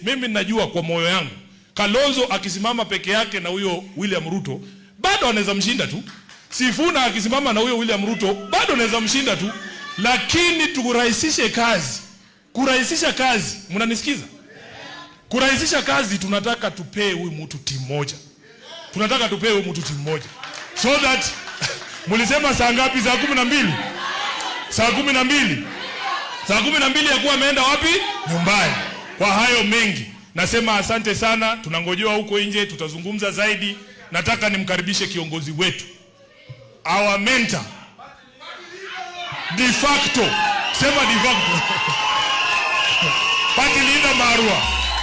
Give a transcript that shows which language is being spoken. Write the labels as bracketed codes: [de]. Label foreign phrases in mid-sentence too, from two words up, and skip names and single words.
[sw] Mimi najua kwa moyo yangu Kalonzo akisimama peke yake na huyo William Ruto bado anaweza mshinda tu. Sifuna akisimama na huyo William Ruto bado anaweza mshinda tu. Lakini tukurahisishe kazi. Kurahisisha kazi, mnanisikiza? Kurahisisha kazi tunataka tupee huyu mtu timu moja. Tunataka tupee huyu mtu timu moja. [en] So that [sw] mulisema saa ngapi? Saa 12. Saa 12. Saa 12 yakuwa ameenda wapi? Nyumbani. Kwa hayo mengi nasema asante sana, tunangojewa huko nje, tutazungumza zaidi. Nataka nimkaribishe kiongozi wetu, [en] our mentor de facto, sema de facto party leader Marua.